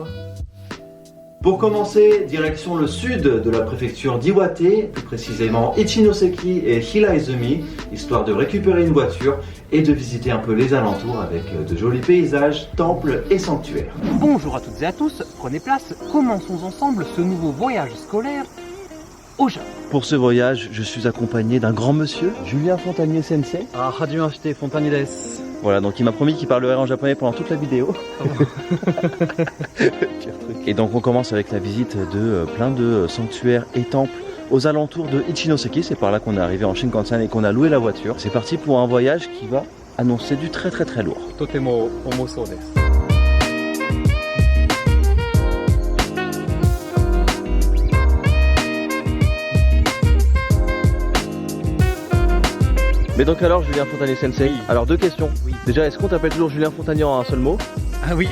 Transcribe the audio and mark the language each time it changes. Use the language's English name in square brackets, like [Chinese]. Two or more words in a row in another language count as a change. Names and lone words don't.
[French] Pour commencer, direction le sud de la préfecture d'Iwate, plus précisément Ichinoseki et Hiraizumi, histoire de récupérer une voiture et de visiter un peu les alentours avec de jolis paysages, temples et sanctuaires. Bonjour à toutes et à tous, prenez place, commençons ensemble ce nouveau voyage scolaire au Japon. Pour ce voyage, je suis accompagné d'un grand monsieur, Julien Fontanier Sensei. [Japanese] あ、はじめまして、Fontanierです. [French] Voilà, donc il m'a promis qu'il parlerait en japonais pendant toute la vidéo. Et donc on commence avec la visite de plein de sanctuaires et temples aux alentours de Ichinoseki. C'est par là qu'on est arrivé en Shinkansen et qu'on a loué la voiture. C'est parti pour un voyage qui va annoncer du très lourd. [Japanese] とても重そうです. [French] Mais donc alors Julien Fontanier Sensei, oui. Alors deux questions. Oui. Déjà, est-ce qu'on t'appelle toujours Julien Fontanier en un seul mot? Ah oui.